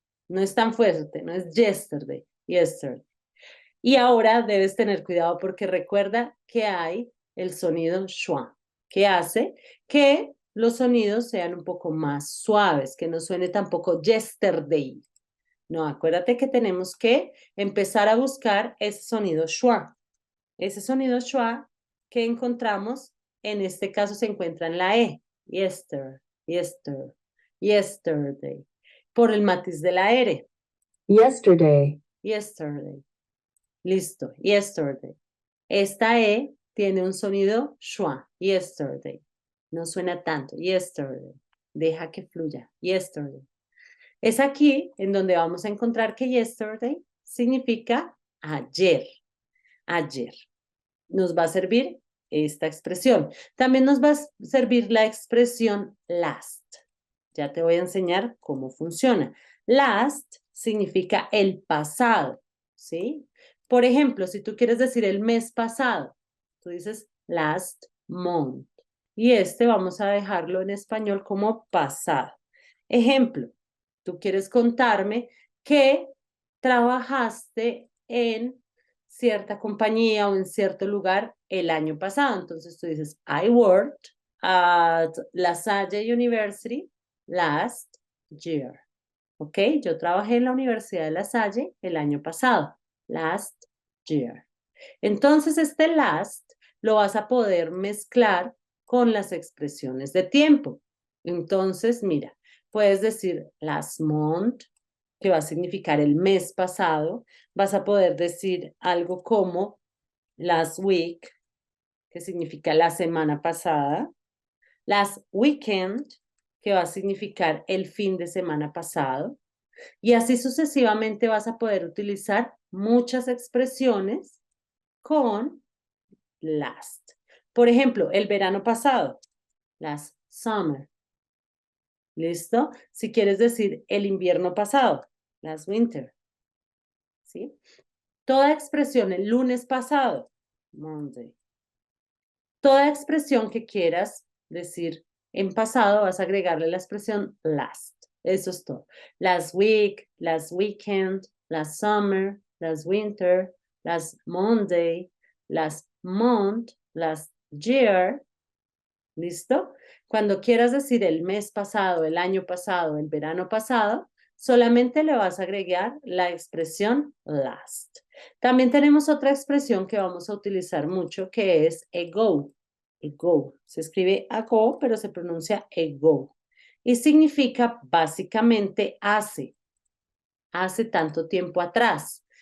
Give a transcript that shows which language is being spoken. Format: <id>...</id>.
<es>No es tan fuerte, no es yesterday, yesterday. Y ahora debes tener cuidado porque recuerda que hay el sonido schwa, que hace que los sonidos sean un poco más suaves, que no suene tampoco yesterday. No, acuérdate que tenemos que empezar a buscar ese sonido schwa. Ese sonido schwa que encontramos, en este caso se encuentra en la E.</es> <en>Yester, yester, yesterday.</en> <es>Por el matiz de la R.</es> <en>Yesterday. Yesterday.</en> <es>Listo,</es> <en>yesterday.</en> <es>Esta E tiene un sonido schwa. Yesterday. No suena tanto. Yesterday. Deja que fluya. Yesterday. Es aquí en donde vamos a encontrar que yesterday significa ayer. Ayer. Nos va a servir esta expresión. También nos va a servir la expresión last. Ya te voy a enseñar cómo funciona. Last significa el pasado, ¿sí? Por ejemplo, si tú quieres decir el mes pasado, tú dices</es> <en>last month.</en> <es>Y este vamos a dejarlo en español como pasado. Ejemplo, tú quieres contarme que trabajaste en cierta compañía o en cierto lugar el año pasado. Entonces tú dices,</es> <en>I worked at La Salle University last year.</en> <es>¿Ok? Yo trabajé en la Universidad de La Salle el año pasado.</es> <en>Last year.</en> <es>Entonces este last lo vas a poder mezclar con las expresiones de tiempo. Entonces, mira, puedes decir</es> <en>last month,</en> <es>que va a significar el mes pasado. Vas a poder decir algo como</es> <en>last week,</en> <es>que significa la semana pasada.</es> <en>Last weekend,</en> <es>que va a significar el fin de semana pasado. Y así sucesivamente vas a poder utilizar muchas expresiones con last. Por ejemplo, el verano pasado,</es> <en>last summer.</en> <es>¿Listo? Si quieres decir el invierno pasado,</es> <en>last winter.</en> <es>¿Sí? Toda expresión el lunes pasado, Monday. Toda expresión que quieras decir en pasado vas a agregarle la expresión last. Eso es todo.</es> <en>Last week, last weekend, last summer, last winter, last Monday, last month, last year.</en> <es>¿Listo? Cuando quieras decir el mes pasado, el año pasado, el verano pasado, solamente le vas a agregar la expresión last. También tenemos otra expresión que vamos a utilizar mucho que es ago. Ago. Se escribe ago, pero se pronuncia ago. Y significa básicamente hace tanto tiempo atrás.</es>